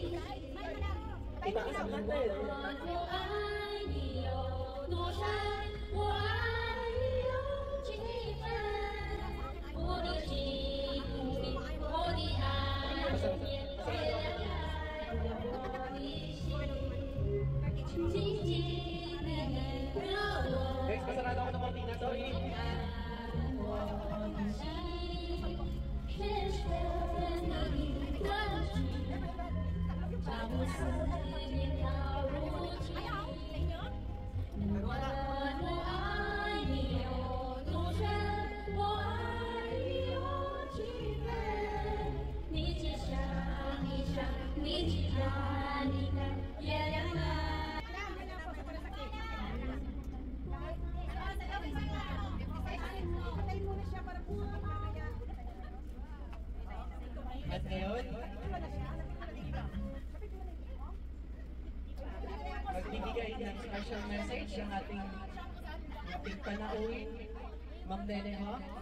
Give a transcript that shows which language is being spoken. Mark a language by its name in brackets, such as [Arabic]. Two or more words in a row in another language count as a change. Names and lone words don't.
[Filipino] Itaas ang kanta eh. [Chinese] 我爱你有多深，我爱你有几分，我的心，我的爱，面对我的心，紧紧地热我。 [Filipino] Guys, pasarado ako ng kortina, sorry. [Chinese] 我的心深深地关注，把我思念投入情。我爱你有多深，我爱你有几分？你只想一想，你只看一看月亮啊。 [Filipino] At ngayon, magbibigay ng special message ang ating panauhin, Ma'am Nene Ho.